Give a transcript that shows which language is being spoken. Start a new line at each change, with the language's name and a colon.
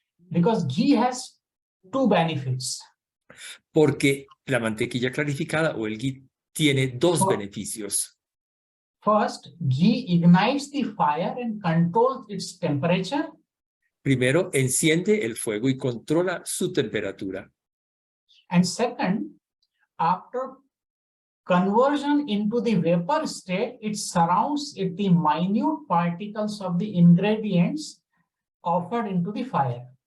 English: Because ghee has two benefits.
Spanish: Porque la mantequilla clarificada o el ghee tiene dos Oh. beneficios.
English: First, ghee ignites the fire and controls its temperature.
Spanish: Primero, enciende el fuego y controla su temperatura.
English: And second, after conversion into the vapor state, it surrounds it the minute particles of the ingredients offered into the fire.